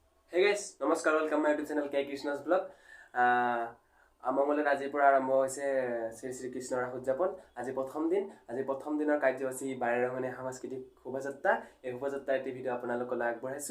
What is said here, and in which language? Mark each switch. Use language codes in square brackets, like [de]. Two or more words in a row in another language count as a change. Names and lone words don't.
[en] Hey guys, নমস্কাৰ welcome my YouTube channel K Krishna's Vlog. [as] আমংগলত আজিৰ পৰা আৰম্ভ হৈছে শ্ৰী কৃষ্ণৰ উদযাপন। আজি প্ৰথম দিনৰ কাৰ্যসূচী বাৰেৰহণীয়া সাংস্কৃতিক শোভাযাত্ৰা। এই শোভাযাত্ৰাৰ এটি ভিডিঅ' আপোনালোকলৈ আগবঢ়াইছো।